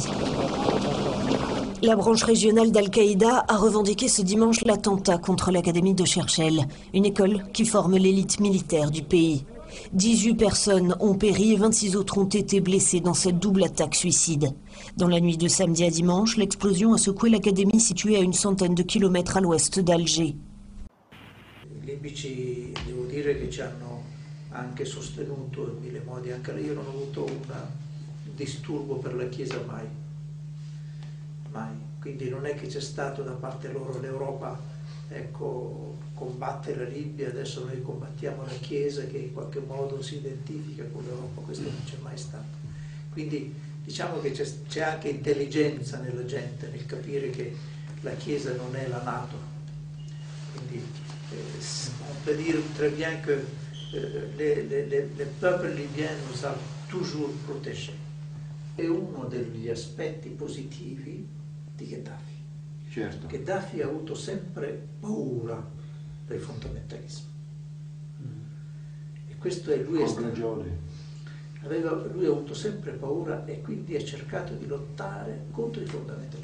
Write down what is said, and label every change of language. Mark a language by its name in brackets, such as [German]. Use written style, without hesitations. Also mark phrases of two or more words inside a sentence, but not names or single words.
[French] La branche régionale d'Al-Qaïda a revendiqué ce dimanche l'attentat contre l'Académie de Cherchell, une école qui forme l'élite militaire du pays. 18 personnes ont péri et 26 autres ont été blessées dans cette double attaque suicide. Dans la nuit de samedi à dimanche, l'explosion a secoué l'académie située à une centaine de kilomètres à l'ouest d'Alger. [Italian] Les libici, devo dire che ci hanno anche sostenuto in mille modi, anche io non ho avuto un disturbo per la Chiesa mai, mai. Quindi non è che c'è stato da parte loro l'Europa, ecco, combatte la Libia, adesso noi combattiamo la Chiesa che in qualche modo si identifica con l'Europa, questo non c'è mai stato. Quindi diciamo che c'è anche intelligenza nella gente, nel capire che la Chiesa non è la NATO. [French] Quindi on peut dire très bien que les peuples libyens nous ont toujours protégés. [Italian] È uno degli aspetti positivi di Gheddafi. Certo. Gheddafi ha avuto sempre paura dei fondamentalismi. E questo è lui. Lui ha avuto sempre paura e quindi ha cercato di lottare contro i fondamentalismi.